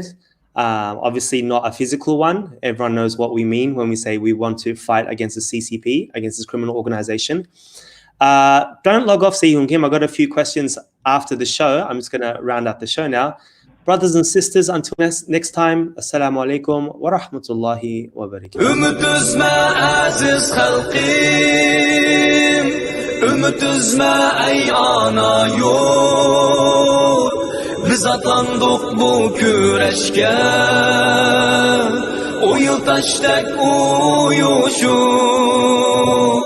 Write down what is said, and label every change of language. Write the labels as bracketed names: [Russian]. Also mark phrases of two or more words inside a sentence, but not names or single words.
[English] Obviously, not a physical one. Everyone knows what we mean when we say we want to fight against the CCP, against this criminal organization. Don't log off, Hoon Kim. I've got a few questions after the show. I'm just going to round out the show now. Brothers and sisters, until next time, [Arabic] السلام عليكم ورحمة الله وبركاته. [Uyghur] Ümit üzme aziz halqim, ümit üzme ey ana yol. Biz atlandık bu küreşke, o yıl taştek uyuşup.